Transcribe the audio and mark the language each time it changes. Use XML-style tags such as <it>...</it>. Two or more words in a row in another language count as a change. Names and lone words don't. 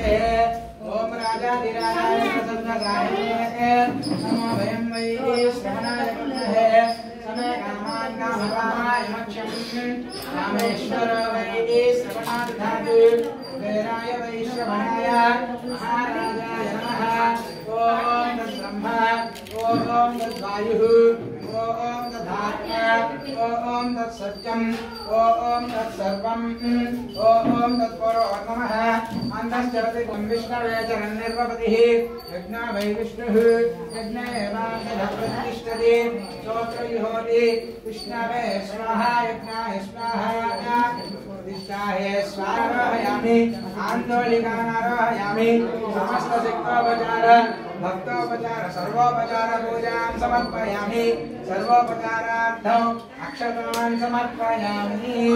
<sa>ఓం రాజాధిరాజాయ ప్రసన్నదాయనే నమో వయం వై శ్రవణాయ కుర్మహే సమే కామాన్ కామకామాయ మక్షం రామేశ్వరో వై శ్రవణాదధాతు వేరాయ వై శ్రవణాయ మహారాజాయ నమః. ఓం తద్బ్రహ్మ ఓం తద్వాయుః ఓం తద్ధాత్మ ఓం తత్సత్యం ఓం తత్సర్వం ఓం తత్పరో నమః. आनन्दश्चरति विष्णवे चरन्निर्वपतिः यज्ञा वै विष्णुः यज्ञ एवान्तप्रतिष्ठति स्तोत्रविहोति विष्णवे स्वाहा यज्ञाय स्वाहा प्रतिष्ठाये स्वाहारोहयामि आन्दोलिकानारोहयामि समस्त सिक्तोपचार भक्तोपचार सर्वोपचार पूजां समर्पयामि सर्वोपचारार्थम् अक्षतान् समर्पयामि</sa>